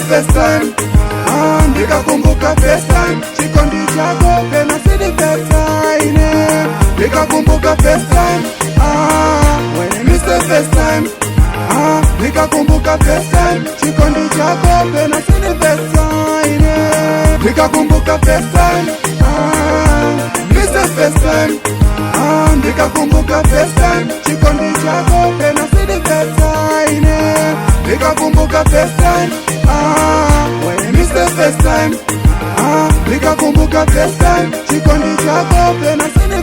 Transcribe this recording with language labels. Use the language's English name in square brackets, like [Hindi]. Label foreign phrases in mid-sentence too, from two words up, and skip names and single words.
[English] First time, ndikakumbuka first time, [Nyanja] chikondi chako pena sindipetaine. [English] Ndikakumbuka first time, when Mr. First time, ndikakumbuka first time, [Nyanja] chikondi chako pena sindipetaine. [English] Ndikakumbuka first time, Mr. First time, ndikakumbuka first time, [Nyanja] chikondi chako pena sindipetaine. [English] Ndikakumbuka first time, when Mr. First time, ndikakumbuka first time, [Nyanja] chikondi chako pena